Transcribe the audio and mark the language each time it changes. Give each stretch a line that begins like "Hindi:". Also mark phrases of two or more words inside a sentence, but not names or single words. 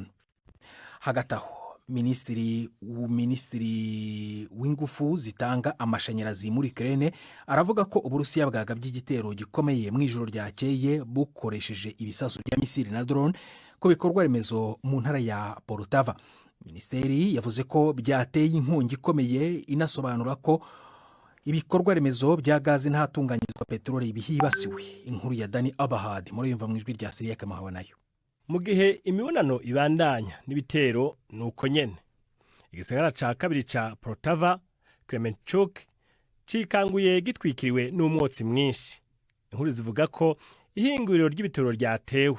Kinyarwanda: Hagati aho Minisitiri w'ingufu zitanga amashanyarazi muri Ukraine aravuga ko Uburusiya bwagabye igitero gikomeye mu ijoro ryakeye bukoresheje ibisasu bya misiri na drone ku bikorwa remezo mu ntara ya Poltava. Minisiteri yavuze ko byateye inkongi ikomeye, inasobanura ko ibikorwa remezo bya gazi n'ahatunganyirizwa peteroli bihibasiwe.
Rundi: Inkuru ya Dani Abahad muri yumva mu ijwi rya Syria Kamahawe nayo. Mu gihe imibonano ibandanya n'ibitero nuko nyene igisagara ca kabiri ca Poltava, Kremenchuk, cikanguye gitwikiriwe n'umwotsi mwinshi. Inkuru zivuga ko ihinguriro ry'ibitoro ryatewe.